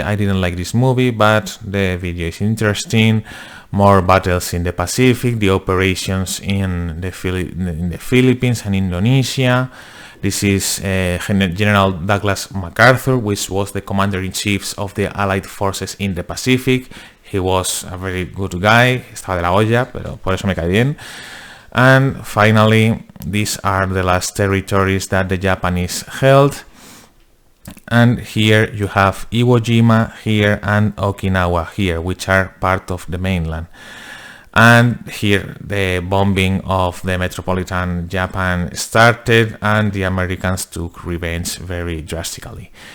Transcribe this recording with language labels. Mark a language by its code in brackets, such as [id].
[en] I didn't like this movie, but the video is interesting. More battles in the Pacific, the operations in the Philippines and Indonesia. This is General Douglas MacArthur, which was the commander-in-chief of the Allied forces in the Pacific. He was a very good guy, [es] estaba de la olla, pero por eso me cae bien. [en] And finally, these are the last territories that the Japanese held. And here you have Iwo Jima here and Okinawa here, which are part of the mainland. And here the bombing of the metropolitan Japan started, and the Americans took revenge very drastically.